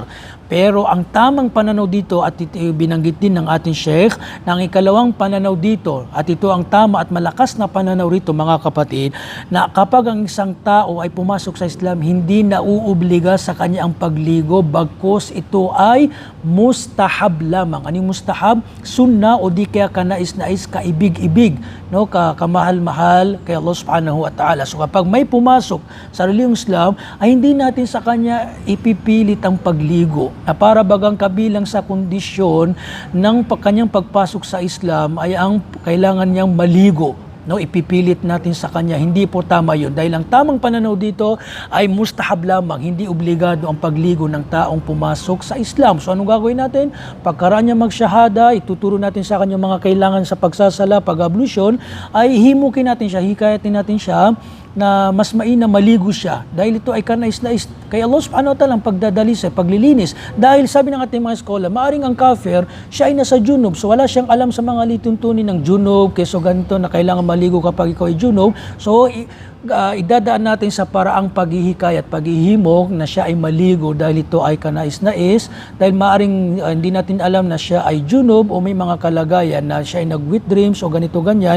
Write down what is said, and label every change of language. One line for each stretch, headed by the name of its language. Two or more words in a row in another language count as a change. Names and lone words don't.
Filipino: Pero ang tamang pananaw dito, at ito binanggit din ng ating Sheikh, ng ikalawang pananaw dito, at ito ang tama at malakas na pananaw rito mga kapatid, na kapag ang isang tao ay pumasok sa Islam, hindi nauobliga sa kanya ang pagligo, bagkus ito ay mustahab lamang. Anong mustahab? Sunna o di kaya kanais-nais, kaibig-ibig, kamahal-mahal kay Allah
Arabic: سبحانه وتعالى.
Filipino: So kapag may pumasok sa relihiyong Islam, ay hindi natin sa kanya ipipilit ang pagligo, na para bagang kabilang sa kondisyon ng kanyang pagpasok sa Islam ay ang kailangan niyang maligo. no, ipipilit natin sa kanya. Hindi po tama yun. Dahil ang tamang pananaw dito ay mustahab lamang, hindi obligado ang pagligo ng taong pumasok sa Islam. So anong gagawin natin? Pagkaraan niya magsyahada, ituturo natin sa kanya mga kailangan sa pagsasala, pag-ablusyon, ay himukin natin siya, hikayatin natin siya na mas mainam maligo siya dahil ito ay kanais-nais kay Allah
Arabic: سبحانه وتعالى
Filipino: ang pagdadalis, paglilinis. Dahil sabi ng ating mga eskola, maaring ang kafir, siya ay nasa junub, so wala siyang alam sa mga lituntunin ng junub, keso ganito na kailangan maligo kapag ikaw ay junub. So idadaan natin sa paraang paghihikayat, paghihimok na siya ay maligo dahil ito ay kanais-nais, dahil maaring hindi natin alam na siya ay junub o may mga kalagayan na siya ay nag-
English: wet dreams
Filipino: o ganito ganyan.